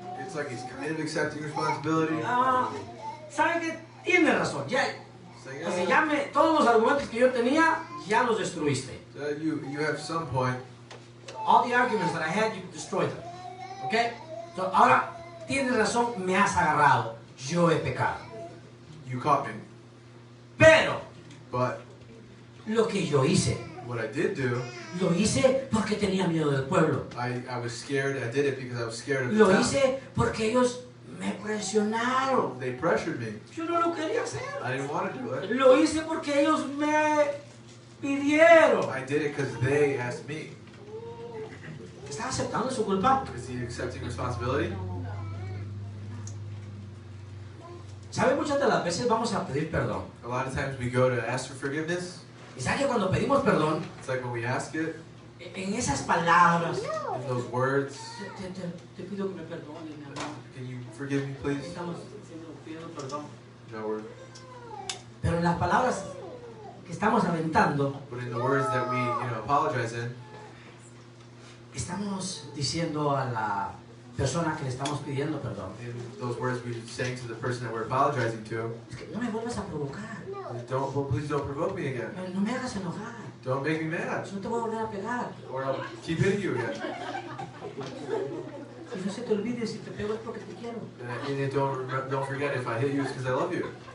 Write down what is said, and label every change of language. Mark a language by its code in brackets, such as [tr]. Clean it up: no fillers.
[en] It's like he's kind of accepting responsibility. [es] ¿Sabe qué? Tiene razón. [en] Saying, [es] O sea, todos los argumentos que yo tenía, ya los destruiste. [en] you have some point. All the arguments that I had, you destroyed them. [es] ¿Ok? So, ahora, tienes razón, me has agarrado. Yo he pecado. [en] You caught me. [es] Pero, [en] But [es] lo que yo hice, [en] what I did do, [es] lo hice porque tenía miedo del pueblo. [en] I was scared. I did it because I was scared of the [es] Lo [en] town. [es] hice porque ellos me presionaron. [en] They pressured me. [es] Yo no lo quería hacer. [en] I didn't want to do it. [es] Lo hice porque ellos me pidieron. [en] I did it because they asked me. [es] ¿Está aceptando su culpa? [en] Is he accepting responsibility? [es] ¿Sabe? Muchas de las veces vamos a pedir perdón. [en] A lot of times we go to ask for forgiveness. [es] Y sabe que cuando pedimos perdón, [en] It's like when we ask it, [es] en esas palabras, [en] in those words, [es] te pido que me perdones, mi amor. [en] can you forgive me, please? [es] Estamos pidiendo perdón. [en] No word. [es] Pero en las palabras que estamos aventando, [en] But in the words that we, apologize in, [es] estamos diciendo a la persona que le estamos pidiendo perdón: [en] in those words we're saying to the person that we're apologizing to, [es] es que no me vuelvas a provocar, [en] please don't provoke me again. [es] no me hagas enojar, [en] Don't make me mad, [es] no te voy a volver a pegar. [en] or I'll keep hitting you again. [es] Y no se te olvide, si te pego es porque te quiero. [en] And then don't forget, if I hit you, it's because I love you.